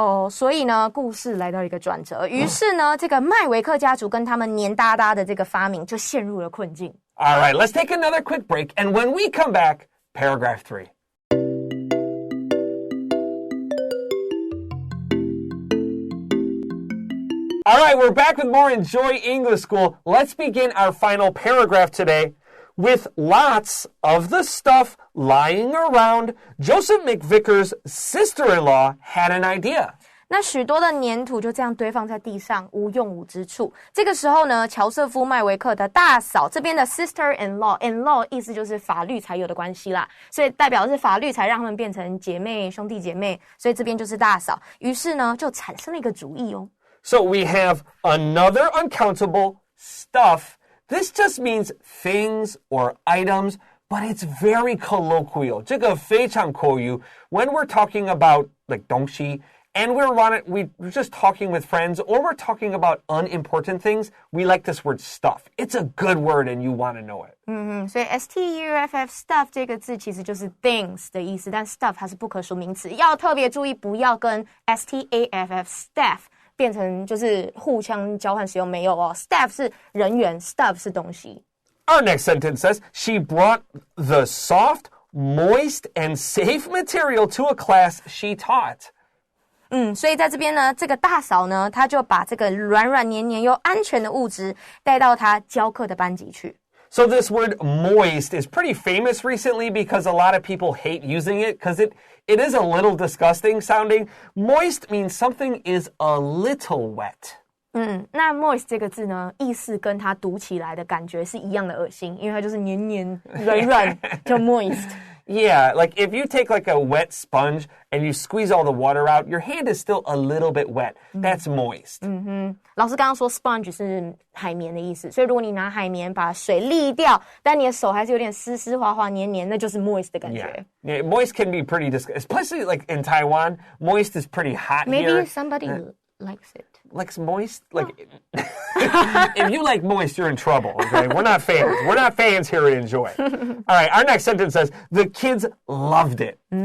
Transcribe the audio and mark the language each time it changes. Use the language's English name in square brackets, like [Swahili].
[Chinese] 所以呢，故事来到一个转折。于是呢，这个麦维克家族跟他们黏哒哒的这个发明就陷入了困境。 [English] All right, let's take another quick break, and when we come back, paragraph 3. All right, we're back with more Enjoy English School. Let's begin our final paragraph today. With lots of the stuff lying around, Joseph McVicker's sister-in-law had an idea. [Chinese] 那许多的粘土就这样堆放在地上，无用武之处。这个时候呢，乔瑟夫麦维克的大嫂这边的 sister-in-law 意思就是法律才有的关系啦，所以代表的是法律才让他们变成姐妹兄弟姐妹，所以这边就是大嫂。于是呢，就产生了一个主意哦。 [English] So we have another uncountable stuff. This just means things or items, but it's very colloquial. [Chinese] 这个非常口语 [English] when we're talking about like [Chinese] 东西 [English] and we're just talking with friends or we're talking about unimportant things, we like this word stuff. It's a good word and you want to know it. [Chinese] 所以 stuff stuff 这个字其实就是 things 的意思，但 stuff 它是不可数名词，要特别注意不要跟 staff 变成就是互相交换使用，没有哦。 staff 是人员 stuff 是东西。 [English] Our next sentence says, she brought the soft, moist, and safe material to a class she taught. [Chinese] 所以在这边呢，这个大嫂呢，她就把这个软软黏黏又安全的物质带到她教课的班级去。 [English] So this word moist is pretty famous recently because a lot of people hate using it because it is a little disgusting sounding. Moist means something is a little wet. [Chinese] 那 moist 这个字呢，意思跟它读起来的感觉是一样的恶心，因为它就是黏黏软软，叫 moist。 [English] Yeah, like if you take like a wet sponge and you squeeze all the water out, your hand is still a little bit wet. That's moist. [Chinese] 老师刚刚说 sponge 是海绵的意思，所以如果你拿海绵把水沥掉，但你的手还是有点湿湿滑滑黏黏，那就是 moist 的感觉。 [English] Yeah, moist can be pretty disgusting, especially like in Taiwan. Moist is pretty hot here. Maybe somebody likes it. Likes moist? Like, if you like moist, you're in trouble, okay? We're not fans. We're not fans here at Enjoy. All right, our next sentence says, the kids loved it.